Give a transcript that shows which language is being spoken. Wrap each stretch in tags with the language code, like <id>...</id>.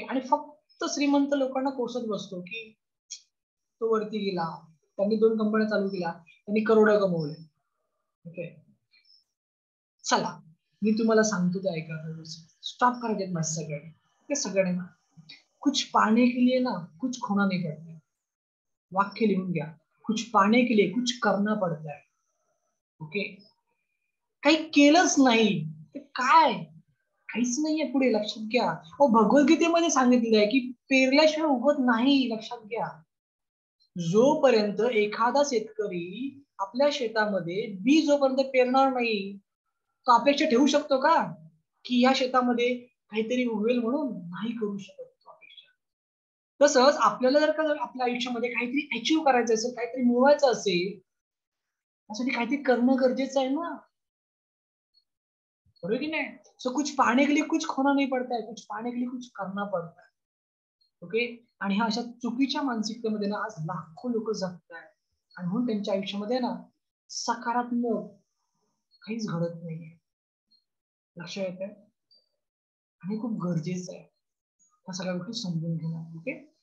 <mr>आणि फक्त श्रीमंत लोकांना कोसत बसतो की तो वरती गेला, त्यांनी 2 कंपन्या चालू केल्या, त्यांनी करोड कमवले. ओके. चला मी तुम्हाला सांगतो ते ऐका, स्टॉप करायचे मस्त सगळ्यांनी, ते सगळ्यांना.</mr> <hi>कुछ पाने के लिए ना कुछ खोना नहीं पड़ता है.</hi> <mr>वाक्य लिहून घ्या.</mr> <hi>कुछ पाने के लिए कुछ करना पड़ता है. ओके.</hi> <mr>काही केलंच नाही ते काय, काहीच नाहीये पुढे, लक्षात घ्या. भगवद्गीतेमध्ये सांगितलेलं आहे की पेरल्याशिवाय उगवत नाही, लक्षात घ्या. जोपर्यंत एखादा शेतकरी आपल्या शेतामध्ये बी जोपर्यंत पेरणार नाही, तो अपेक्षा ठेवू शकतो का की या शेतामध्ये काहीतरी उगवेल म्हणून? नाही करू शकत तो अपेक्षा. तसंच आपल्याला जर का आपल्या आयुष्यामध्ये काहीतरी अचीव्ह करायचं असेल, काहीतरी मिळवायचं असेल, त्यासाठी काहीतरी करणं गरजेचं आहे ना, बरोबर की नाही?</mr> <hi>सो कुछ पाने के लिए कुछ खोना नहीं पड़ता है, कुछ पाने के लिए कुछ करना पड़ता है. ओके.</hi> <mr>आणि ह्या अशा चुकीच्या मानसिकतेमध्ये ना आज लाखो लोक जगत आहेत, आणि म्हणून त्यांच्या आयुष्यामध्ये ना सकारात्मक काहीच घडत नाहीये, लक्षात येत आहे. आणि खूप गरजेचं आहे त्या सगळ्या गोष्टी समजून घेणं. ओके.</mr>